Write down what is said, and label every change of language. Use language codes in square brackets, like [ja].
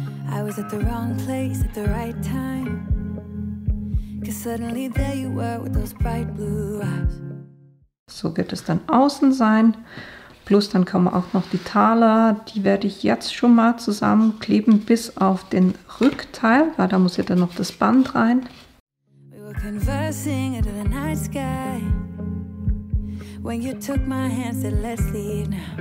[en] I was at the wrong place at the right time. 'Cause suddenly there you were with those bright blue eyes. [de] So wird es dann außen sein. Plus dann kommen auch noch die Taler. Die werde ich jetzt schon mal zusammenkleben bis auf den Rückteil, weil da muss ja dann noch das Band rein. [en] We were conversing into the night sky. When you took my hand, said let's leave now.